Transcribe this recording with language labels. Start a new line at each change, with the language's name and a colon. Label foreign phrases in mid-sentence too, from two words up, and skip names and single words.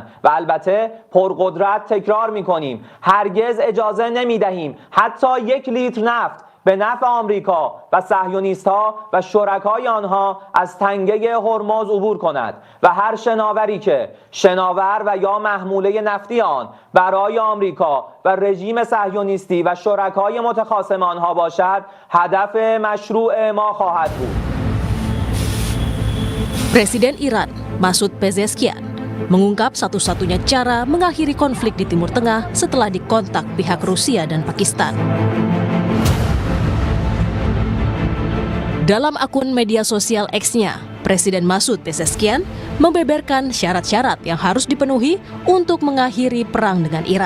Persian: و البته پرقدرت تکرار می‌کنیم هرگز اجازه نمی‌دهیم حتی 1 لیتر نفت به نفع آمریکا و صهیونیست‌ها و شرکای آنها از تنگه هرمز عبور کند و هر شناوری که شناور و یا محموله نفتی آن برای آمریکا و رژیم صهیونیستی و شرکای متخاصم آنها باشد هدف مشروع ما خواهد بود.
Indonesian: Presiden Iran, Masoud Pezeshkian, mengungkap satu-satunya cara mengakhiri konflik di Timur Tengah setelah dikontak pihak Rusia dan Pakistan. Dalam akun media sosial X-nya, Presiden Masoud Pezeshkian membeberkan syarat-syarat yang harus dipenuhi untuk mengakhiri perang dengan Iran.